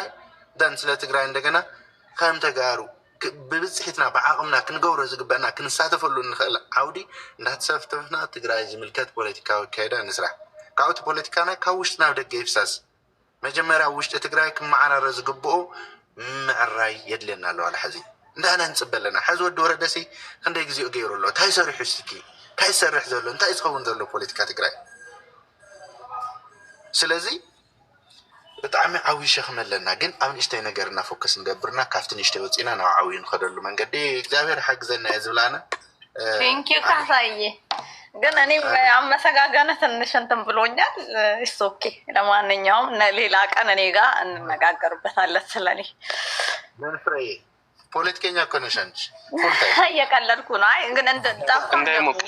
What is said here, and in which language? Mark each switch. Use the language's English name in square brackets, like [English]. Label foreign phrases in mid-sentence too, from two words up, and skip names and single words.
[Tigrinya] ደን ስለ ትግራይ እንደገና ከም ተጋሩ ብብፅሒትና ብዓቕምና ክንገብሮ ዝግበአና ክንሳተፈሉ ንኽእል ዓውዲ እንዳተሳተፍና ትግራይ ዝምልከት ፖለቲካዊ ኣካይዳ ንስራሕ ካብቲ ፖለቲካና ካብ ውሽጢ ናብ ደገ ይፍሳስ መጀመርያ ውሽጢ ትግራይ ክመዓራረ ዝግብኦ ምዕራይ የድልየና ኣለዋላ ሕዚ እንዳና ንፅበ ኣለና ሕዚ ወዲ ወረደሲ ክንደይ ግዜኡ ገይሩ ኣሎ እንታይ ሰሪሑ ስኪ እንታይ ዝሰርሕ ዘሎ እንታይ ዝኸውን ዘሎ ፖለቲካ ትግራይ ስለዚ ብጣዕሚ ዓብዪ ሸክሚ ኣለና ግን ኣብ ንእሽተይ ነገርና ፎከስ ንገብርና ካብቲ ንእሽተይ ወፂና ናብ ዓብዪ ንኸደሉ መንገዲ እግዚአብሔር ሓግዘና እየ ዝብላነ [English] thank you [Amharic] ካሳየ ግን እኔ አመሰጋገነ ትንሽ እንትን ብሎኛል እሱ ኦኬ ለማንኛውም ሌላ ቀን እኔ ጋር እንነጋገርበታለን ስለኔ መንፍሬ ፖለቲከኛ እኮ ነሽ አንቺ። እየቀለድኩ ነው። አይ ግን እንዳይሞቅሽ